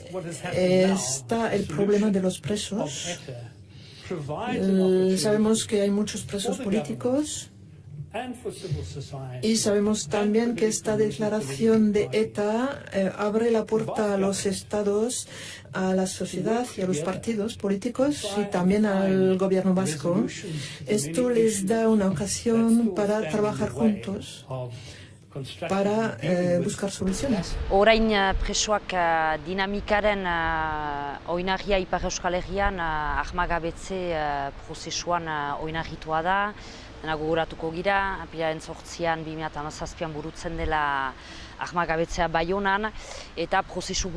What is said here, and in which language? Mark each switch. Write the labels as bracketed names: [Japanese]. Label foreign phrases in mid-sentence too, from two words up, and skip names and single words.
[Spanish] está el problema de los presos. Sabemos que hay muchos presos políticos y sabemos también que esta declaración de ETA abre la puerta a los estados, a la sociedad y a los partidos políticos y también al gobierno vasco. Esto les da una ocasión para trabajar juntos, para buscar soluciones. [Basque] Orain presoak dinamikaren oinarria Ipar Euskal Herrian armagabetze prozesuan oinarritua da. Dena gogoratuko gira, apirilaren 8an 2017an burutzen dela armagabetzea Baionan, eta prozesu